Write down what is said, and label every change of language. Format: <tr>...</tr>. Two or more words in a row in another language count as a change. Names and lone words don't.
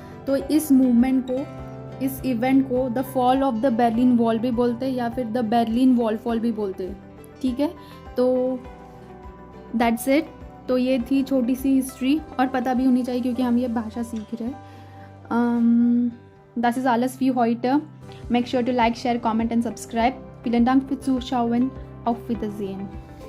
<ur>تو اس موومنٹ کو، اس ایونٹ کو</ur> <en>the fall of the Berlin Wall</en> <ur>بھی بولتے ہیں یا پھر</ur> <en>the Berlin Wall fall</en> <ur>بھی بولتے ہیں، ٹھیک ہے.</ur> <en>तो that's it.</en> <ur>تو یہ تھی چھوٹی سی ہسٹری، اور پتا بھی ہونی چاہیے کیونکہ ہم یہ بھاشا سیکھ رہے ہیں.</ur> <de>Das ist alles für heute.</de> <en>Make sure to like, share, comment and subscribe.</en> <de>Vielen Dank fürs Zuschauen. Auf Wiedersehen.</de>